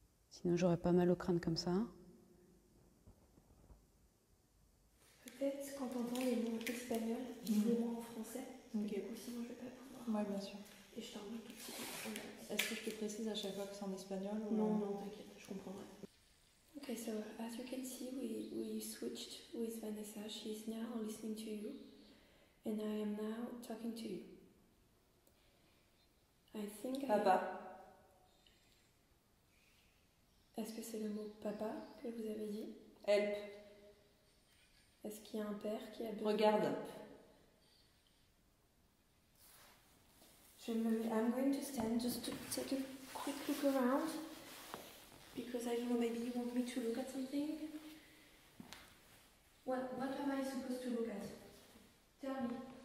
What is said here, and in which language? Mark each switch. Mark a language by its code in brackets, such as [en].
[fr] Sinon, j'aurais pas mal au crâne comme ça. Peut-être quand on entend les mots espagnols, dis-les-moi en français. Okay. Du coup, sinon, je vais pas pouvoir. Oui, bien sûr. Et je t'en remets tout de suite. Est-ce que je te précise à chaque fois que c'est en espagnol ou... Non, non, t'inquiète, je comprendrai. [en] Okay, so as you can see, we switched with Vanessa. She is now listening to you, and I am now talking to you. I think Papa. [fr] Est-ce que c'est le mot papa que vous avez dit? [en] Help. [fr] Est-ce qu'il y a un père qui a besoin Regarde. d'help? [en] I'm going to stand just to take a quick look around, because I don't know, maybe you want me to look at something? What am I supposed to look at? Tell me.